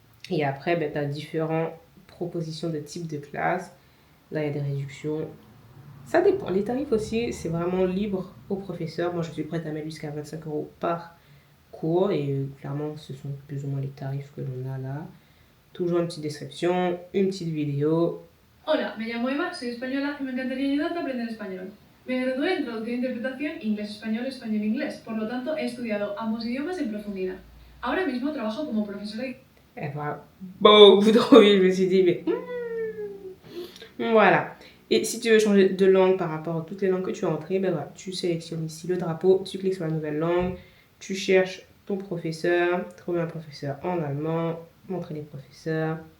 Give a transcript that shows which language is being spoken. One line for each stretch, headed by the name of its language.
French: Et après, tu as différentes propositions de type de classe. Là, il y a des réductions. Ça dépend. Les tarifs aussi, c'est vraiment libre au professeur. Moi, je suis prête à mettre jusqu'à 25 € par cours et clairement ce sont plus ou moins les tarifs que l'on a là. Toujours une petite description, une petite vidéo.
Spanish: Hola, me llamo Eva, soy española y me encantaría ayudarte a aprender español. Me gradué en traducción e interpretación inglés-español, español-inglés, por lo tanto he estudiado ambos idiomas en profundidad. Ahora mismo trabajo como profesora de...
French: Elle va beaucoup trop vite, je me suis dit, mais... Voilà. Et si tu veux changer de langue par rapport à toutes les langues que tu as entrées, ben voilà, tu sélectionnes ici le drapeau, tu cliques sur la nouvelle langue, tu cherches ton professeur, trouver un professeur en allemand, montrer les professeurs.